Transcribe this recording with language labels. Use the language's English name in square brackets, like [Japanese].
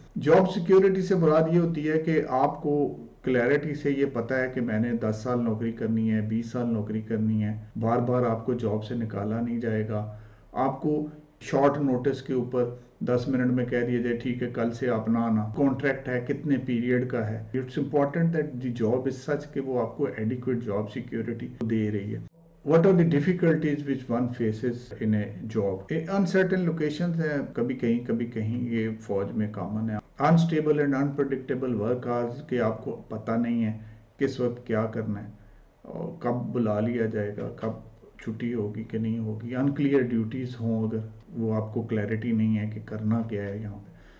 [Urdu] Job security سے مراد یہ ہوتی ہے کہ آپ کو کلیئرٹی سے یہ پتا ہے کہ میں نے 10 سال نوکری کرنی ہے، 20 سال نوکری کرنی ہے، بار بار آپ کو جاب سے نکالا نہیں جائے گا. آپ کو شارٹ نوٹس کے اوپر 10 منٹ میں کہہ دیا جائے ٹھیک ہے کل سے آپ نہ آنا. کانٹریکٹ ہے کتنے پیریڈ کا ہے. [English] it's important that the job is such [Urdu] کہ وہ آپ کو ایڈیکویٹ جاب سیکیورٹی دے رہی ہے. [English] What are the difficulties which one faces in a job? Uncertain locations [Urdu] ہیں، کبھی کہیں کبھی کہیں، یہ فوج میں کامن ہے. [English] Unstable and unpredictable work hours [Urdu] کہ آپ کو پتہ نہیں ہے کس وقت کیا کرنا ہے اور کب بلا لیا جائے گا، کب چھٹی ہوگی کہ نہیں ہوگی. [English] unclear duties [Urdu] ہوں اگر وہ آپ کو کلیئرٹی نہیں ہے کہ کرنا کیا ہے یہاں پہ.